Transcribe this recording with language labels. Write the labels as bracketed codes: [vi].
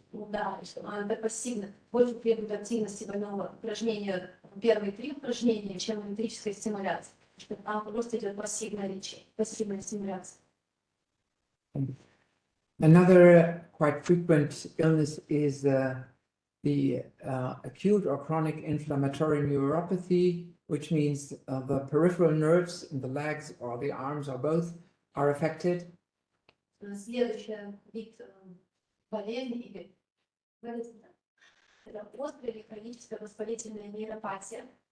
[ru] Да, это пассивно. Больше требует активности больного упражнения, первые три упражнения, чем электрическая стимуляция. Там просто идет пассивное лечение, пассивная стимуляция. [en] Another quite frequent illness is the acute or chronic inflammatory neuropathy, which means the peripheral nerves in the legs or the arms or both are affected. [ru] Следующий вид болезни или болезнь — это острая или хроническая воспалительная нейропатия.